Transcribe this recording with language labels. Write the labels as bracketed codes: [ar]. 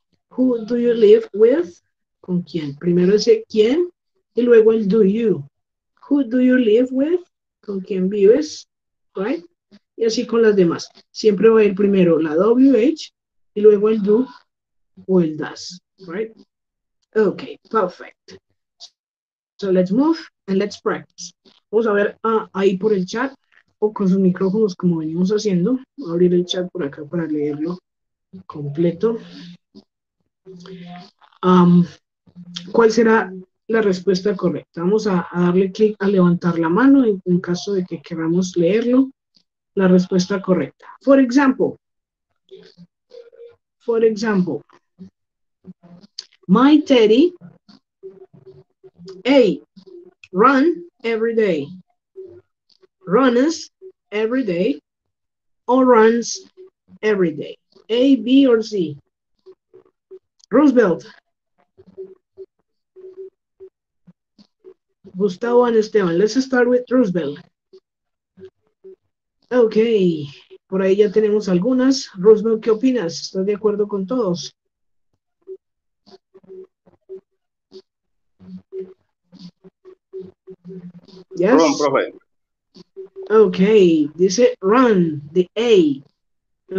[en] Who do you live with? [es] ¿Con quién? Primero ese quién y luego el do you. [en] Who do you live with? [es] ¿Con quién vives? Right? Y así con las demás. Siempre va a ir primero la WH y luego el do o el does. [en] Right? Okay, perfect. So let's move and let's practice. [es] Vamos a ver ahí por el chat o con sus micrófonos como venimos haciendo. Voy a abrir el chat por acá para leerlo completo. ¿Cuál será la respuesta correcta? Vamos a darle clic a levantar la mano en caso de que queramos leerlo. La respuesta correcta. [en] For example, my Teddy A. Run every day. Runs every day or runs every day. A, B, or C. Roosevelt. Gustavo and Esteban. Let's start with Roosevelt. Ok. [es] Por ahí ya tenemos algunas. Roosevelt, ¿qué opinas? ¿Estás de acuerdo con todos? [en] Yes. Run, profe. Ok, dice run, the A.